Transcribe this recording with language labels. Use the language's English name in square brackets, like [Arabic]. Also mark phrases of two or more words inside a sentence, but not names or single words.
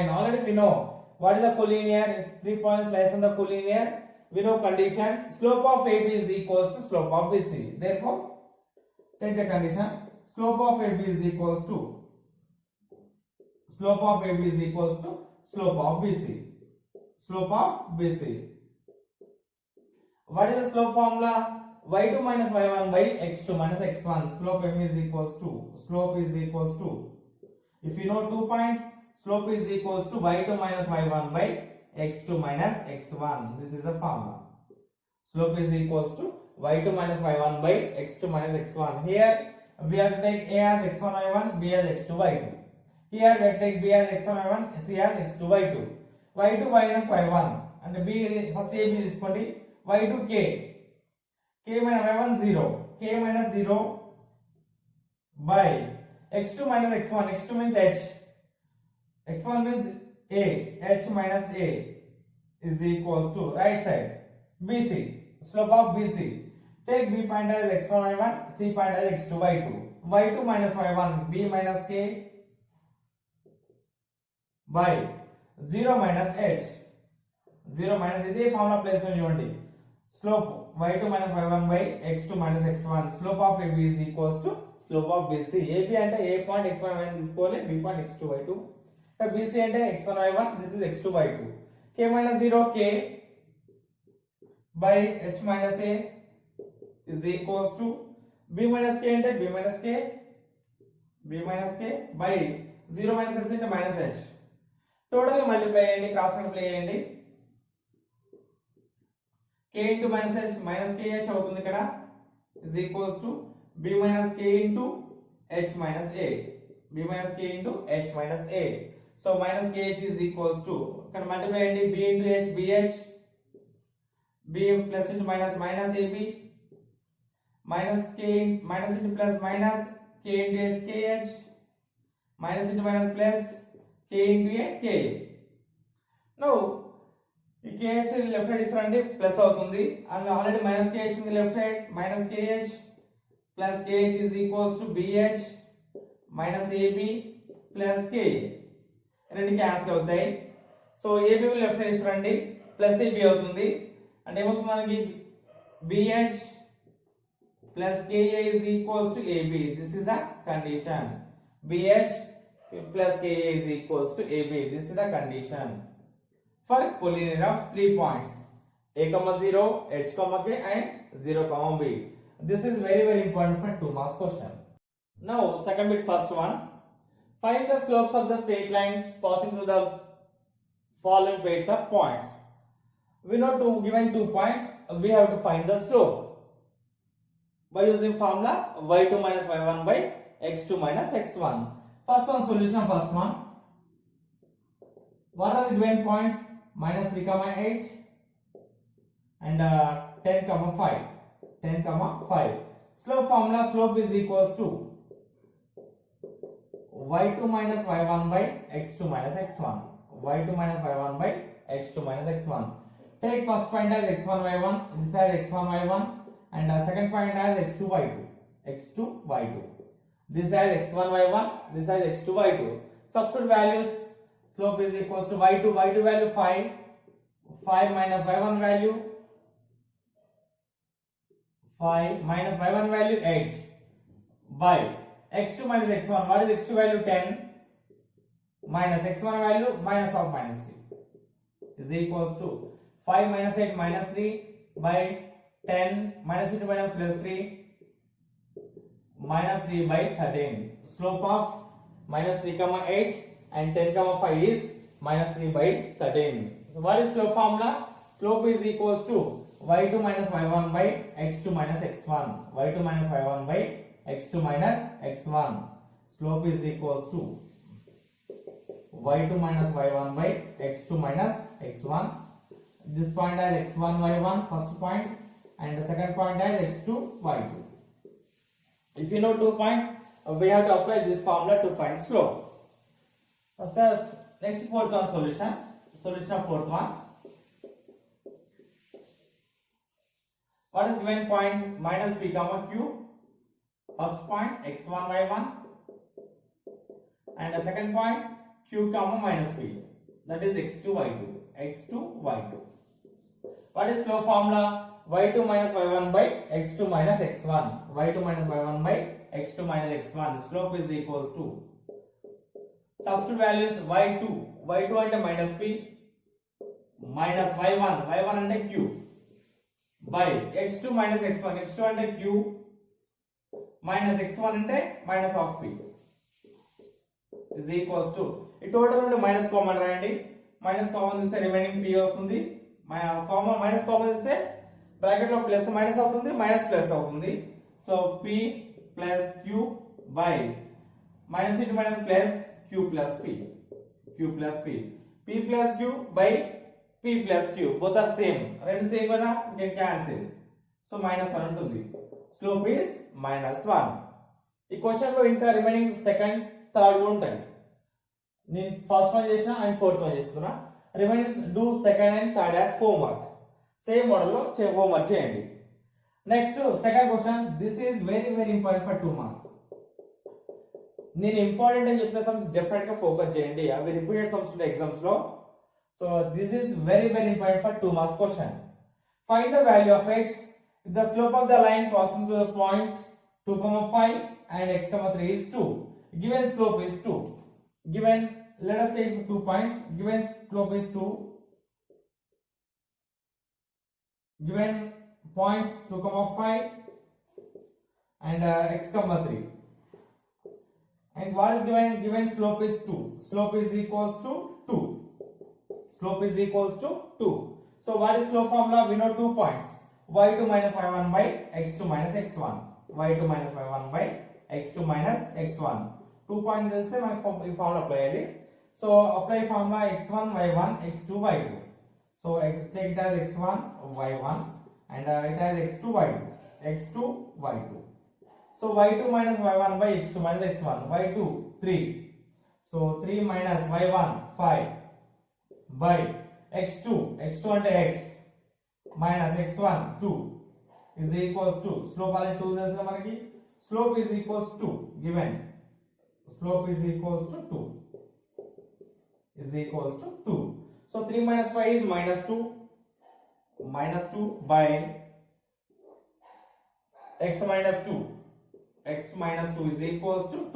[English] Already we know what is the collinear. If 3 points lies on the collinear, we know condition slope of AB is equals to slope of BC. Therefore, take the condition slope of AB is equals to slope of AB is equals to slope of BC. Slope of BC. What is the slope formula? y2 minus y1 by x2 minus x1. Slope m is equals to if you know 2 points, slope is equals to y2 minus y1 by x2 minus x1. This is the formula. Slope is equals to y2 minus y1 by x2 minus x1. Here we have to take a as x1 y1, b as x2 y2. Here we have to take b as x1 y1, c as x2 y2. y2 minus y1 and b first a b తీసుకోండి. y2 k minus y1 0, k minus 0 by x2 minus x1. x2 means h, x1 means a, h minus a is equals to right side bc. Slope of bc. Take b point as x1 y1, c point as x2 y2. y2 minus y1, b minus k by 0 minus h. 0 minus [Telugu] ఇది ఫార్ములా ప్లేస్ చేయండి. [English] Slope y2 minus y1 by x2 minus x1. Slope of AB is equals to slope of BC. AB అంటే a point x1 y1 తీసుకోవాలి, b point x2 y2. BC అంటే x1 y1, this is x2 y2. K minus 0 k by h minus a is equals to b minus k అంటే b minus k by 0 minus h అంటే minus h. [Telugu] టోటల్ మల్టిప్లై చేయండి, క్రాస్ మల్టిప్లై చేయండి. [English] k into minus h minus kh [Telugu] అవుతుంది ఇక్కడ [English] is equals to b minus k into h minus a. b minus k into h minus a. So minus kh is equals to [Telugu] ఇక్కడ మల్టిప్లై చేయండి [English] b into h bh, b plus into minus minus ab minus k minus into plus minus k into h kh minus into minus plus k into a k. [Telugu] Now ఈ kh లెఫ్ట్ సైడ్ ఇస్తారండి ప్లస్ అవుతుంది అండ్ ఆల్రెడీ మైనస్ kh ఉంది లెఫ్ట్ సైడ్ మైనస్ kh ప్లస్ kh [English] is equals to bh minus ab plus k [Telugu] రెండు క్యాన్సిల్ అవుతాయి. సో ab లెఫ్ట్ సైడ్ ఇస్తారండి ప్లస్ ab అవుతుంది అంటే ఏమొస్తుంది మనకి [English] bh plus ka is equals to ab. This is the condition. bh plus ka is equals to ab. This is the condition for polynomial of 3 points a comma 0 h comma k and 0 comma b. This is very important for 2 marks question. Now second bit, first one, find the slopes of the straight lines passing through the following pairs of points. We know given 2 points we have to find the slope by using formula y2 minus y1 by x2 minus x1. First one solution of first one. What are the given points? Minus 3 comma 8 and 10 comma 5. 10 comma 5. Slope formula, slope is equals to y2 minus y1 by x2 minus x1. y2 minus y1 by x2 minus x1. Take first point as x1 y1, this as x1 y1 and second point as x2 y2. x2 y2. This as x1 y1, this as x2 y2. Substitute values. Slope is equals to y2 value 5 minus y1 value 5 minus y1 value 8 by x2 minus x1. What is x2 value? 10 minus x1 value minus of minus 3 is equals to 5 minus 8 minus 3 by 10 minus 2 minus plus 3 minus 3 by 13. Slope of minus 3 comma 8 and 10 comma 5 is minus 3 by 13. So what is slope formula? Slope is equals to y2 minus y1 by x2 minus x1. y2 minus y1 by x2 minus x1. Slope is equals to y2 minus y1 by x2 minus x1. This point as x1 y1 first point and the second point as x2 y2. If you know 2 points we have to apply this formula to find slope. So next fourth one solution. Solution of fourth one. What is given point? Minus p comma q. First point x1 y1 and the second point q comma minus p, that is x2 y2. x2 y2. What is slope formula? y2 minus y1 by x2 minus x1. y2 minus y1 by x2 minus x1. Slope is equals to, substitute values, y2 అంటే minus p minus y1 అంటే q by x2 minus x1. x2 అంటే q minus x1 అంటే minus of p is equals to, [Telugu] ఈ టోటల్ నుండి మైనస్ కామన్ రాయండి. మైనస్ కామన్ తీస్తే రిమైనింగ్ p వస్తుంది. మైనస్ కామన్ తీస్తే బ్రాకెట్ లో ప్లస్ మైనస్ అవుతుంది, మైనస్ ప్లస్ అవుతుంది. [English] సో p plus q by minus into minus plus q plus p. p plus q by p plus q, both are same. [Telugu] రెండు సేమ్ కదా, [English] can cancel. [Telugu] సో -1 ఉంటుంది. స్లోప్ is -1. ఈ క్వశ్చన్ లో ఇంకా రిమైనింగ్ సెకండ్ థర్డ్ ఉంటాయి. నేను ఫస్ట్ వన్ చేసిన అండ్ ఫోర్త్ వన్ చేస్తున్నా. [English] remaining do second and third as homework. [Telugu] సేమ్ మోడల్ లో హోంవర్క్ చేయండి. [English] Next second question. This is very important for 2 marks. [Telugu] నేను ఇంపార్టెంట్ అని చెప్పిన సమ్స్ డెఫినెట్ గా ఫోకస్ చేయండి. అవి రిపీటెడ్ సమ్స్ ఉంటాయి ఎగ్జామ్స్ లో. [English] So this is very important for 2 marks question. Find the value of x if the slope of the line passing through the point 2,5 and x,3 is 2. Given slope is 2. Given, let us take 2 points. Given slope is 2. Given points 2,5 and x,3. And what is given slope is 2. Slope is equals to 2. Slope is equals to 2. So what is slope formula? We know 2 points. y2 minus y1 by x2 minus x1. y2 minus y1 by x2 minus x1. [Telugu] 2 points తెలిస్తే మనకి ఈ ఫార్ములా అప్లై చేయాలి. [English] So apply formula [Telugu] x1 y1 x2 y2. [English] So take it as x1 y1 and it has x2 y2. x2 y2. So y2 minus y1 by x2 minus x1, y2 3. So 3 minus y1 5 by x2 అంటే x minus x1 2 is equals to slope [Telugu] అనేది 2 తెలుసు మనకి. [English] Slope is equals to given slope is equals to 2 is equals to 2. So 3 minus 5 is minus 2 by x minus 2 is equals to 2.